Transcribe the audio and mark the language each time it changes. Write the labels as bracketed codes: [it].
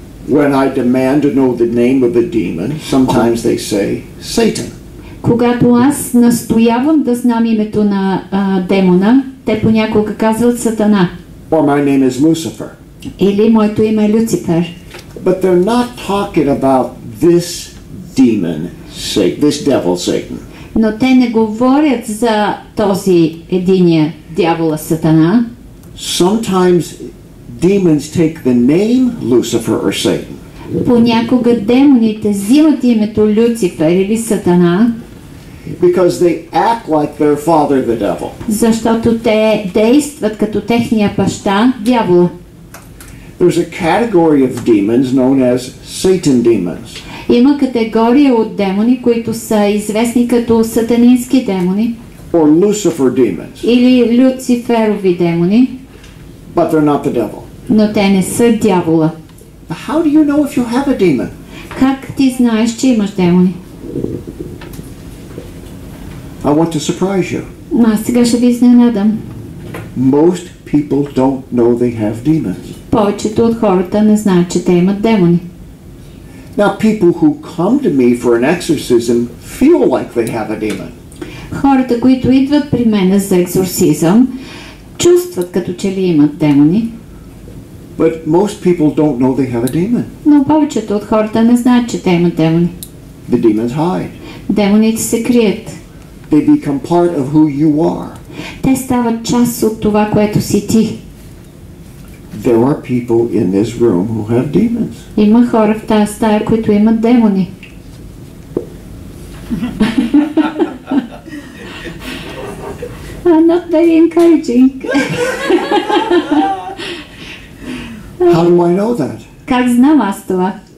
[en] When I demand to know the name of a demon, sometimes they say Satan. [bg] Когато аз настоявам да знам името на демона, те понякога казват Сатана. [en] Or my name is Lucifer. [bg] Или моето име е Люцифер. [en] But they're not talking about this demon, this devil Satan. [bg] Но те не говорят за този единия дявола Сатана. [en] Sometimes demons take the name Lucifer or Satan. [bg] Понякога демоните взимат името Люцифер или Сатана. [en] Because they act like their father, the devil. [bg] Защото те действат като техния баща, дявола. [en] There's a category of demons known as Satan demons. [bg] Има категория от демони, които са известни като сатанински демони. [en] Or Lucifer demons. [bg] Или люциферови демони. [en] But they're not the devil. [bg] Но те не са дявола. [en] How do you know if you have a demon? [bg] Как ти знаеш, че имаш демони? [en] I want to surprise you. [bg] Аз сега ще ви изненадам. [en] Most people don't know they have demons. [bg] Повечето от хората не знаят, че те имат демони. [en] Now people who come to me for an exorcism feel like they have a demon. [bg] Хората, които идват при мен за екзорсизъм, чувстват като че ли имат демони. [en] But most people don't know they have a demon. [bg] Но повечето от хората не знаят, че те имат демони. [en] The demons hide. [bg] Демоните се крият. [en] They become part of who you are. [bg] Те стават част от това, което си ти. [en] There are people in this room who have demons. [bg] Има хора в тази стая, които имат демони. [en] Not very encouraging. How do I know that? [bg] Как знам аз това?